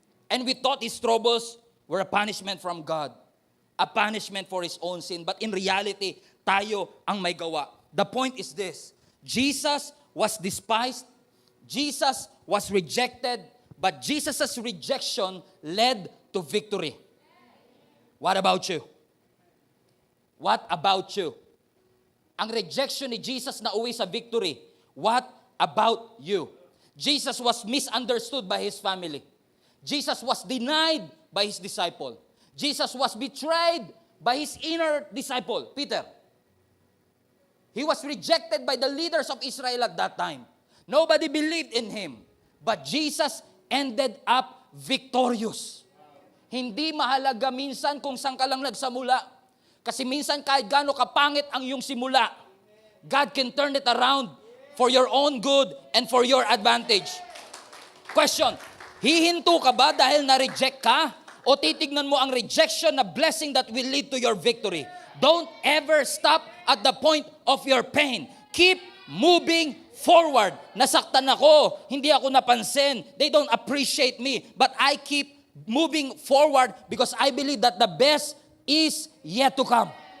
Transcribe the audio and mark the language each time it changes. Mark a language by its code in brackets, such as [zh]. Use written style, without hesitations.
[en] And we thought His troubles were a punishment from God, a punishment for His own sin. [tl] But in reality, tayo ang may gawa. [en] The point is this: Jesus was despised, Jesus was rejected, but Jesus' rejection led to victory. What about you? What about you? [tl] Ang rejection ni Jesus na uwi sa victory. [en] What about you? Jesus was misunderstood by His family. Jesus was denied by His disciple. Jesus was betrayed by His inner disciple, Peter. He was rejected by the leaders of Israel at that time. Nobody believed in Him. But Jesus ended up victorious. [tl] Hindi mahalaga minsan kung saan ka lang nagsamula. Kasi minsan kahit gaano kapangit ang iyong simula, [en] God can turn it around for your own good and for your advantage. [tl] Question, hihinto ka ba dahil na-reject ka? O titignan mo ang rejection na [en] blessing that will lead to your victory? Don't ever stop at the point of your pain. Keep moving forward. [tl] Nasaktan ako, hindi ako napansin. [en] They don't appreciate me. But I keep moving forward because I believe that the best is yet to come.